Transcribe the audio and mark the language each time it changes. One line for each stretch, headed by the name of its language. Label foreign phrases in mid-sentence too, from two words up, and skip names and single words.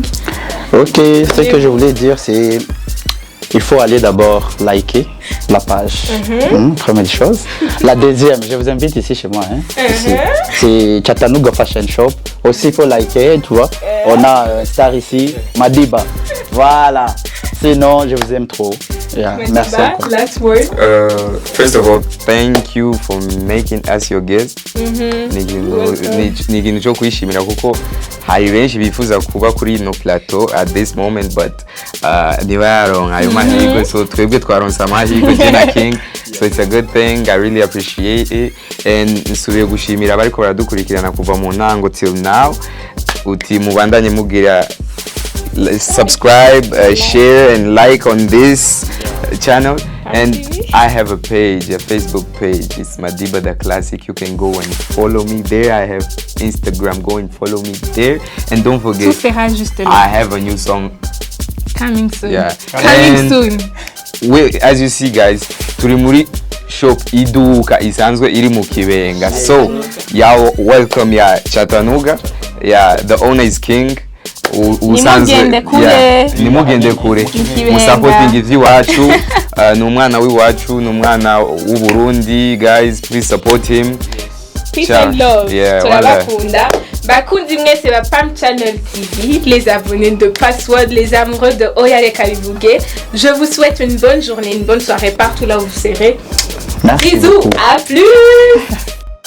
French: Ok, ce que je voulais dire, c'est il faut aller d'abord liker la page. Première chose. La deuxième, je vous invite ici chez moi. C'est Chattanooga Fashion Shop. Aussi, il faut liker, tu vois. On a un star ici, Madiba. Voilà. Sinon, je vous aime trop. Yeah, merci.
English: Last word. First of all, thank you for making us your guest.
Rundi: Ni ikintu cyo kwishimira kuko hari benshi bifuza kuba kuri ino plateau
English: at this moment
Rundi: but ntibayaronka ayo mahirwe, so twebwe twaronse amahirwe je na King,
English: so it's a good thing. I really appreciate it. And
Rundi: nsubiye gushimira abariko baradukurikirana kuva mu ntango
English: till now.
Rundi: Uti mubandanye mugira subscribe,
English: share and like on this channel. And I have a page, a Facebook page. It's Madiba the Classic. You can go and follow me there. I have Instagram. Go and follow me there. And don't forget, I have a new song coming soon. Yeah, coming soon. As you see, guys,
Rundi: turi muri shop iduka isanzwe iri mu Kibenga.
English: So, yeah, welcome ya Chattanooga. Yeah, the owner is King.
Rundi: Nimugende kure musupporting ivy'iwacu ni umwana w'iwacu ni umwana w'u Burundi.
English: Guys, please support him. Peace and love.
Rundi: Turabakunda bakundi mwese ba Pam Channel TV,
French: les abonnés de Password, les amoureux de Oya Reka Bivuge. Je vous souhaite une bonne journée, une bonne soirée partout là où vous serez. Merci bisous, beaucoup. à plus.